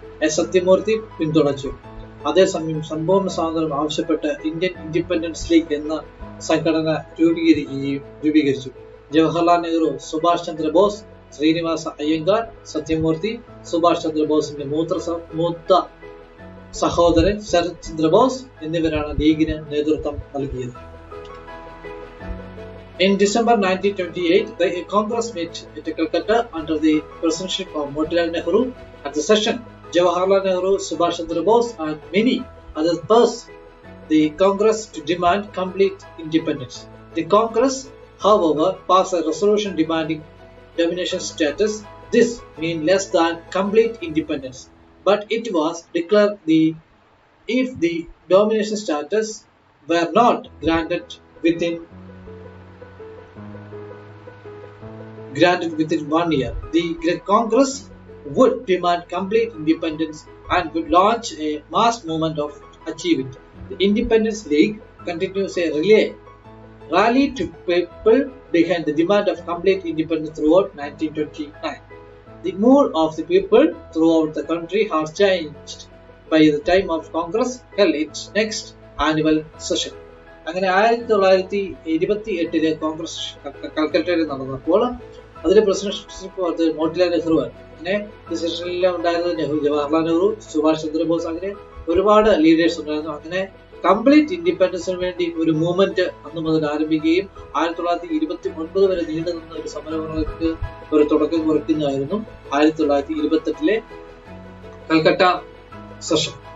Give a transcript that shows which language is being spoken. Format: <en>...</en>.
<ml>S Sathyamurthy പിന്തുണച്ചു. അതേസമയം സമ്പൂർണ്ണ സ്വാതന്ത്ര്യം ആവശ്യപ്പെട്ട് ഇന്ത്യൻ ഇൻഡിപെൻഡൻസ് ലീഗ് എന്ന സംഘടന രൂപീകരിച്ചു. ജവഹർലാൽ നെഹ്റു, സുഭാഷ് ചന്ദ്രബോസ്, ശ്രീനിവാസ അയ്യങ്കാർ, സത്യമൂർത്തി, സുഭാഷ് ചന്ദ്രബോസിന്റെ മൂത്ത സഹോദരൻ ശരത് ചന്ദ്രബോസ് എന്നിവരാണ് ലീഗിന് നേതൃത്വം നൽകിയത്.</ml> <en>In December 1928, the Congress met at Calcutta under the presidency of Motilal Nehru. At the session, Jawaharlal Nehru, Subhash Chandra Bose, and many others urged the Congress to demand complete independence. The Congress, however, passed a resolution demanding domination status. This means less than complete independence, but it was declared if the domination status were not granted within 1 year. The Congress would demand complete independence and would launch a mass movement of achieve it. The Independence League continues a rally to people behind the demand of complete independence throughout 1929. The mood of the people throughout the country has changed by the time of Congress held its next annual session.</en> <ml>അങ്ങനെ 1928 കോൺഗ്രസ് കൽക്കട്ടയിൽ നടന്നപ്പോൾ അതിലെ president Motilal Nehru ആണ്. അങ്ങനെ ഈ സെഷനിലെല്ലാം ഉണ്ടായിരുന്നത് ജവഹർലാൽ നെഹ്റു, സുഭാഷ് ചന്ദ്രബോസ്, അങ്ങനെ ഒരുപാട് ലീഡേഴ്സ് ഉണ്ടായിരുന്നു. അങ്ങനെ കംപ്ലീറ്റ് ഇൻഡിപെൻഡൻസിന് വേണ്ടി ഒരു മൂവ്മെന്റ് അന്ന് മുതൽ ആരംഭിക്കുകയും 1929 വരെ നീണ്ടു നിന്ന ഒരു സമരങ്ങൾക്ക് ഒരു തുടക്കം കുറിക്കുന്നതായിരുന്നു 1928 കൽക്കട്ട സെഷൻ.</ml>